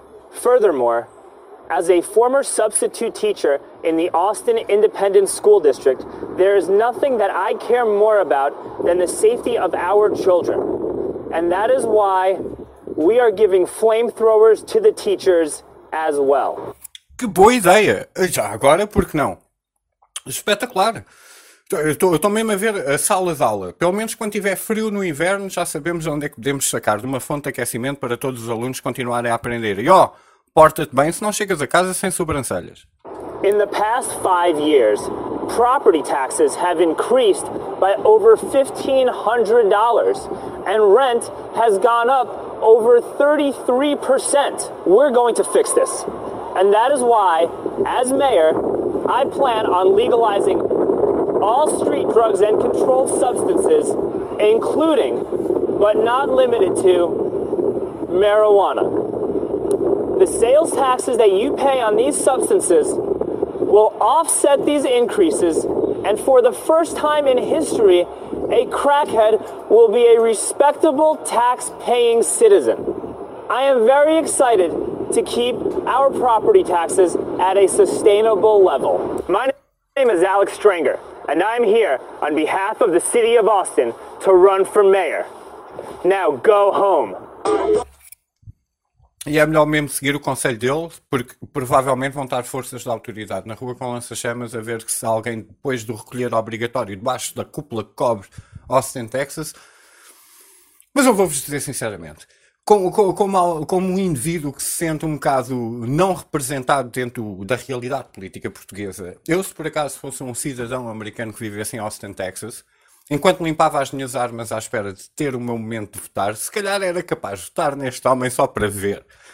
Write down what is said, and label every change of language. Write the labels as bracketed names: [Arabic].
[English] Furthermore, as a former substitute teacher in the Austin Independent School District, there is nothing that I care more about than the safety of our children. And that is why we are giving flamethrowers to the teachers as well. [Portuguese] Que boa ideia! Já agora, por que não? Espetacular! Eu estou mesmo a ver a sala de aula. Pelo menos quando tiver frio no inverno, já sabemos onde é que podemos sacar de uma fonte de aquecimento para todos os alunos continuarem a aprender. E ó, porta-te bem, senão chegas a casa sem sobrancelhas. [English] In the past 5 years, property taxes have increased by over $1,500 and rent has gone up over 33%. We're going to fix this. And that is why, as mayor, I plan on legalizing all street drugs and controlled substances, including, but not limited to, marijuana. The sales taxes that you pay on these substances will offset these increases, and for the first time in history, a crackhead will be a respectable tax-paying citizen. I am very excited to keep our property taxes at a sustainable level. My name is Alex Stranger, and I'm here on behalf of the city of Austin to run for mayor. Now go home. [Portuguese] E é melhor mesmo seguir o conselho dele, porque provavelmente vão estar forças da autoridade na rua com lança-chamas a ver se alguém, depois do recolher obrigatório debaixo da cúpula que cobre Austin, Texas. Mas eu vou-vos dizer sinceramente, como um indivíduo que se sente um bocado não representado dentro da realidade política portuguesa, eu, se por acaso fosse um cidadão americano que vivesse em Austin, Texas, enquanto limpava as minhas armas à espera de ter o meu momento de votar, se calhar era capaz de votar neste homem só para ver.